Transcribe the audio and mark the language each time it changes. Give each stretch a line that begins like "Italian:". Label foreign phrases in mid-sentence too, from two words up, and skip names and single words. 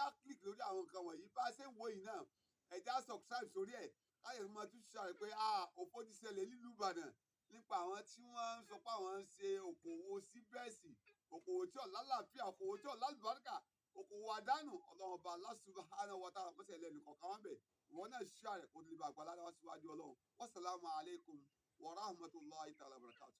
Yoruba: click lórí àwọn nǹkan wọ̀nyí bá a ṣe ń wo yìí náà ẹ já subscribe sórí ẹ̀ káyọ̀ máa tún ṣàrẹ̀ pé òfò ti ṣẹlẹ̀ nílùú Ìbàdàn nípa àwọn tí wọ́n ń sọ pé àwọn ń ṣe òkòwò síbẹ̀sì òkòwò tí ò lálàáfíà òkòwò tí ò lálùbáríkà òkòwò àdánù ọlọ́run ọba
Arabic: الله سبحانه وتعالى
Yoruba: mọ́sẹ̀ lẹ́nu kọ̀ọ̀kan wọn bẹ̀ ìwọ náà ṣàrẹ̀ kó lè bá àgbàlá wá síwájú ọlọ́run
Arabic: والسلام عليكم ورحمة الله تعالى وبركاته.